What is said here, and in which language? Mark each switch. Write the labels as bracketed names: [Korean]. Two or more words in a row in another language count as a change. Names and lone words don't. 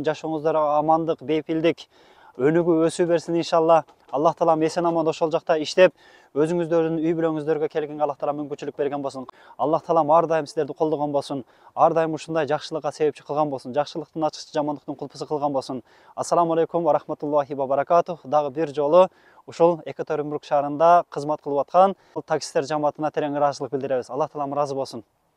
[Kyrgyz] Жашооңуздарга амандык, бейпилдик, өнүгүү, өсүү берсин иншалла. Аллах таалам эсен аман ошол жакта иштеп, өзүңүздөрдүн үй бүлөңүздөргө келгенге Аллах таалам мүмкүнчүлүк берген болсун. Аллах таалам ар дайым сиздерди колдогон болсун. Ар дайым ушундай жакшылыкка себепчи кылган болсун. Жакшылыктын ачкычы, жамандыктын кулпусу кылган болсун. [Arabic] السلام عليكم ورحمة الله وبركاته. [Kyrgyz] Дагы бир жолу ушул Екатеринбург шаарында кызмат кылып аткан таксисттер жамаатына терең ыраазычылык билдиребиз. Аллах таалам ыраазы болсун.